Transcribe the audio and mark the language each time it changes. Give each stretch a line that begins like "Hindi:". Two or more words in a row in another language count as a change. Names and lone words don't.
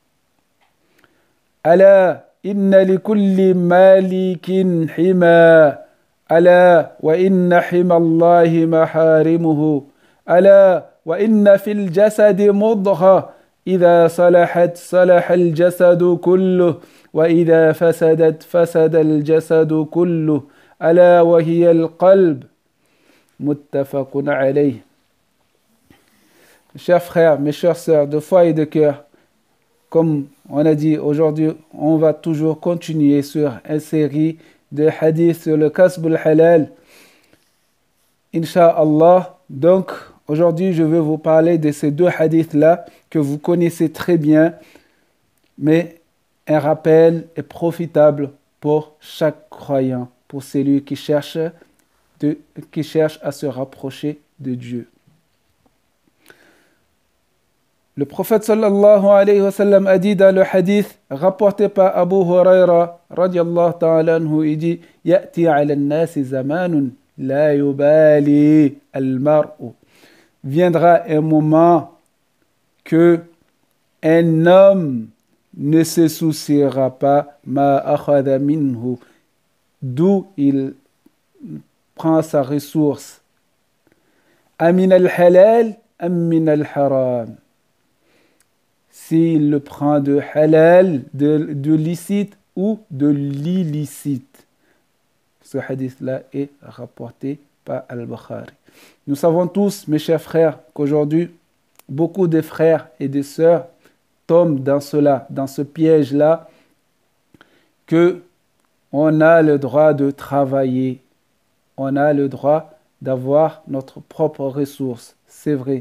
Arabic: ألا إن لكل مالك حمى ألا وإن حمى الله محارمه ألا وإن في الجسد مضغة إذا صلحت صلح الجسد كله وإذا فسدت فسد الجسد كله ألا وهي القلب متفق عليه.
French: Mes chers frères, mes chères sœurs de foi et de cœur, comme on a dit aujourd'hui, on va toujours continuer sur une série de hadiths sur le
Arabic: كسب الحلال,
French: Inch'Allah. Donc, aujourd'hui, je vais vous parler de ces deux hadiths-là que vous connaissez très bien, mais un rappel est profitable pour chaque croyant, pour celui qui cherche à se rapprocher de Dieu. Le prophète
Arabic: صلى الله عليه وسلم
French: a dit dans le hadith rapporté par Abu Huraira
Arabic: رضي الله تعالى عنه,
French: il dit
Arabic: يأتي على الناس زمان لا يبالي المرء.
French: Viendra un moment que un homme ne se souciera pas
Arabic: ما أخذ منه,
French: d'où il prend sa ressource.
Arabic: أمن الحلال أم من الحرام.
French: S'il le prend de halal, de licite ou de l'illicite. Ce hadith-là est rapporté par Al-Bukhari. Nous savons tous, mes chers frères, qu'aujourd'hui, beaucoup de frères et de sœurs tombent dans ce piège-là, que on a le droit de travailler, on a le droit d'avoir notre propre ressource, c'est vrai.